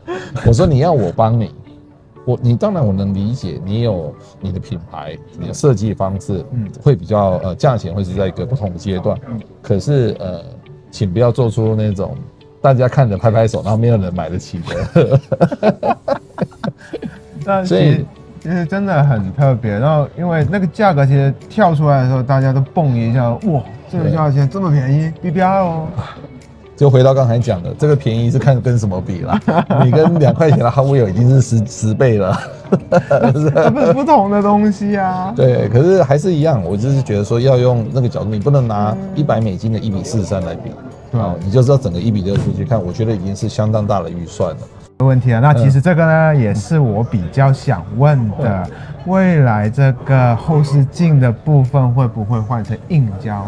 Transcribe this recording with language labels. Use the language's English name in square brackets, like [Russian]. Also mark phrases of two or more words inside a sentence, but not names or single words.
[Chinese] 我說你要我幫你，你當然我能理解，你有你的品牌，你的設計方式會比較價錢會是在一個不同的階段，可是請不要做出那種大家看着拍拍手，然後沒有人買得起的。但所以其實真的很特別。然後因為那個價格其實跳出來的時候，大家都蹦一下，哇，這個價錢這麼便宜 ，BBR 哦。就回到剛才講的，這個便宜是看跟什麼比啦。你跟2塊錢的 Hot Wheel 已經是十倍了，這不是不同的東西啊。對，可是還是一樣，我就是覺得說要用那個角度，你不能拿$100的1:43來比，你就知道整個1:65去看，我覺得已經是相當大的預算了。沒問題啊，那其實這個呢，也是我比較想問的，未來這個後視鏡的部分會不會換成硬膠啊？